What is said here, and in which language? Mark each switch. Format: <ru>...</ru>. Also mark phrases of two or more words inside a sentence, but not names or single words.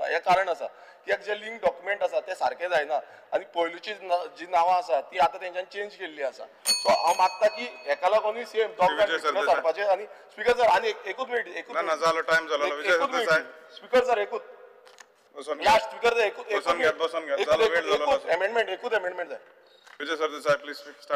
<kok>हें कारण आसा कित्याक जे लिंक डॉक्युमेंट आसा ते सारके जायना आनी पयलूची जी नांवां आसा ती आतां तेंच्यान चेंज केल्ली आसा. सो हांव मागता की हेका लागूनय सेम हाडपाचें. आनी स्पीकर सर आनी एकूच मिनीट स्पीकर सर एकूच बसून</kok> <mr>या घ्या. स्पीकर बसून घ्या, बसून घ्या. झालं, वेळ झाला.</mr> <kok>अमेंडमेंट जाय</kok> <mr>विजय सर, दिस आहे प्लीज</mr>